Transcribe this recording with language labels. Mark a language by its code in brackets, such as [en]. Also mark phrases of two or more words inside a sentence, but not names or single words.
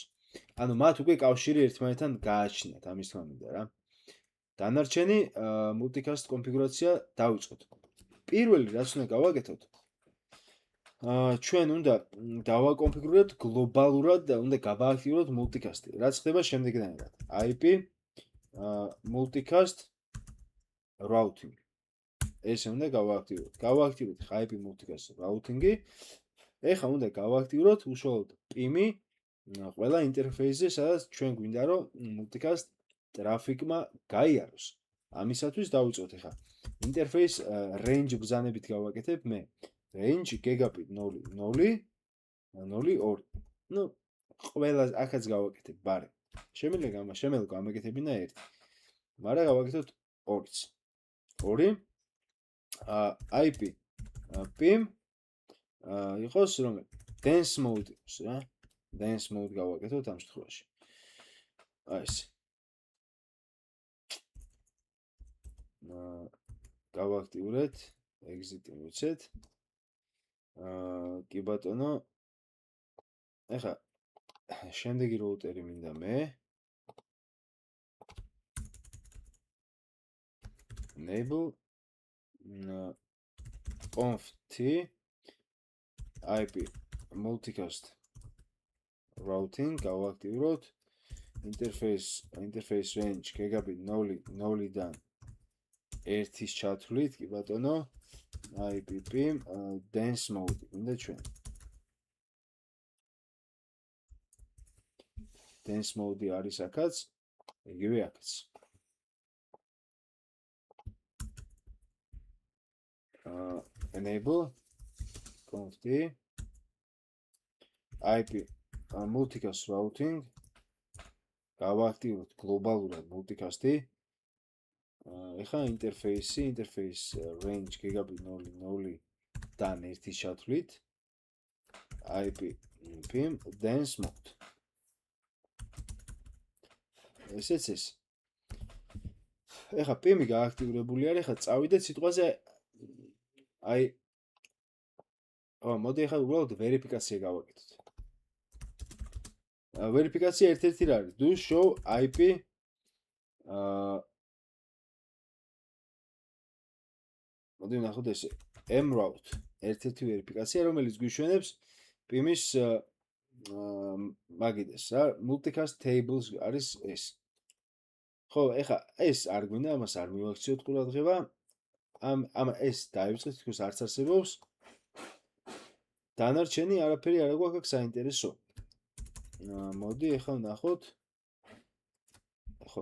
[ka] ანუ მათ უკვე კავშირი ერთმანეთთან გააჩნიათ, ამის თქმა მინდა რა. დანარჩენი multicast კონფიგურაცია დავიწყოთ. პირველი რაც უნდა გავაკეთოთ, ჩვენ უნდა დავაკონფიგუროთ გლობალურად და უნდა გავააქტიუროთ multicast-ი. რაც ხდება შემდეგნაირად. [en] IP multicast routing. [ka] ესე უნდა გავააქტიუროთ. გავააქტიუროთ [en] IP multicast routing-ი. [ka] ეხლა უნდა გავააქტიუროთ უშუალოდ PIM-ი ყველა ინტერფეისზე, სადაც ჩვენ გვინდა რომ multicast ტრაფიკმა გაიაროს. ამისათვის დავიწყოთ ეხლა. [en] interface range [ka] ბრძანებით გავაკეთებ მე. [en] range gigabit 0.0.2. [ka] ნუ ყველა აქაც გავაკეთებ ბარე. შემიძლია გამეკეთებინა 1. მაგრამ გავაკეთოთ 2-ც. 2 [en] IP PIM [ka] იყოს რომ [en] dense mode [ka] იყოს რა. [en] dense mode [ka] გავაკეთოთ ამ შემთხვევაში. აი ეს. გავაქტიურეთ, exit-ი მივცეთ. კი ბატონო. ეხლა შემდეგი routeri მინდა მე. [en] enable conf-t IP multicast routing გავაქტიუროთ. interface range gigabit [ka] 0.0-დან 1-ის ჩათვლით, კი ბატონო. [en] IP PIM dense mode [ka] მინდა ჩვენ. [en] dense mode [ka] არის აქაც, იგივე აქაც. [en] enable conf-t IP multicast routing [ka] გავააქტიუროთ გლობალურად [en] multicast-ი. [ka] ეხლა [en] interface range gigabit [ka] 0.0-დან 1-ის ჩათვლით. [en] IP PIM dense mode. [ka] ესეც ეს. ეხლა PIM-ი გააქტიურებული არის, ეხლა წავიდეთ სიტყვაზე აი მოდი ეხლა უბრალოდ ვერიფიკაცია გავაკეთოთ. ვერიფიკაცია ერთ-ერთი რა არის? [en] Do show IP [ka] მოდი ვნახოთ ესე. mroute ერთ-ერთი ვერიფიკაცია, რომელიც გვიშვენებს PIM-ის მაგიდეს რა, [en] multicast tables [ka] არის ეს. ხო, ეხლა ეს არ გვინდა, ამას არ მივაქციოთ ყურადღება. ამ ეს დაივიწყეთ, თქოს არც არსებობს. დანარჩენი არაფერი არ აქვს აქ საინტერესო. მოდი ეხლა ვნახოთ. ხო.